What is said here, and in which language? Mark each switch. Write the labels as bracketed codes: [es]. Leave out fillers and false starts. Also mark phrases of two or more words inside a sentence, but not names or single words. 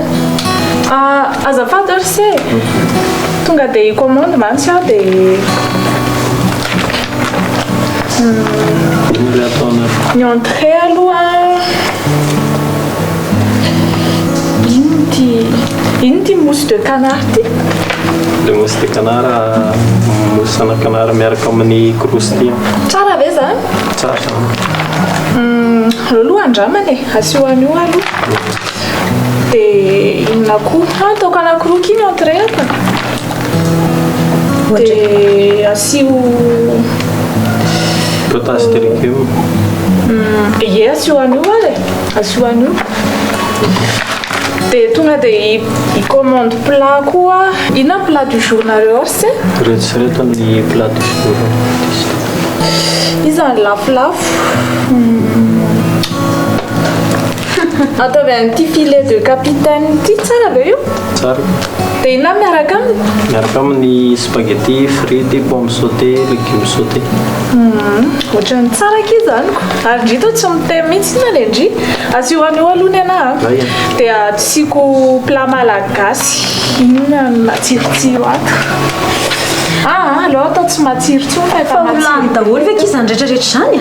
[mg] Azafady RC. Tonga dia commande mantsy aho dia ny entrée aloha ino ty [fr] mousse de canard [mg] ty? [fr] Le mousse de canard, mousse ana canard [mg] miaraka amin'ny [fr] croustille. [mg] Tsara ve zany? Tsara. Aloha andramana e, asio anio aloha. Dia inona koa? Ataoko anankiroa ky ny entrée aka. Dia asio [fr] Potage de légumes. [mg] Ie, asio anio ary e. Asio anio. Dia tonga dia [fr] i-commande plat [mg] koa. Inona [fr] plat du jour [mg] nareo RC? Reto ny [fr] plat du jour. [mg] Izy zany lafolafo. Ataovy an'ity [fr] filet de capitaine [mg] ity tsara ve io? Tsara. Dia inona miaraka aminy? Miaraka amin'ny spaghetti, frites, pommes sautées, légumes sautés. Ohatran'ny tsara ky zany ko. Ary ndry to tsy mitemy mihitsy na le ndry. Asio anio aloha ny anahy. Dia atsiko plat malagasy. Inona no matsirotsiro ato? Aleo atao tsy matsiro tsony Fa olany daholo ve kizany rehetrarehetra zany a?